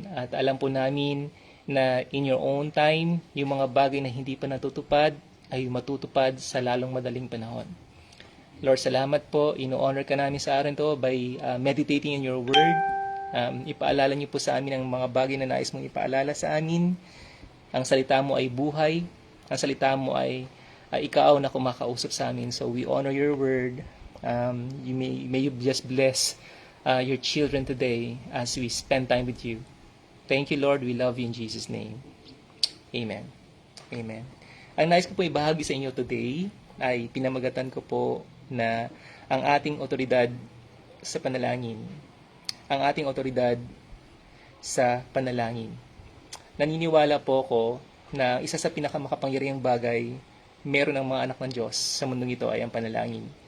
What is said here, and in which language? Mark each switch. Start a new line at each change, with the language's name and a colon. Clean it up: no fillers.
Filipino: At alam po namin na in your own time, yung mga bagay na hindi pa natutupad ay matutupad sa lalong madaling panahon. Lord, salamat po. Ino-honor ka namin sa araw to by meditating in your word. Ipaalala niyo po sa amin ang mga bagay na nais mong ipaalala sa amin. Ang salita mo ay buhay. Ang salita mo ay ikaw na kumakausap sa amin.
English: So we honor your word. May you just bless your children today as we spend time with you. Thank you, Lord. We love you in Jesus' name. Amen. Amen.
Filipino: Ang nais ko po ibahagi sa inyo today ay pinamagatan ko po na ang ating otoridad sa panalangin. Ang ating otoridad sa panalangin. Naniniwala po ako na isa sa pinakamakapangyarihang bagay meron ng mga anak ng Diyos sa mundong ito ay ang panalangin.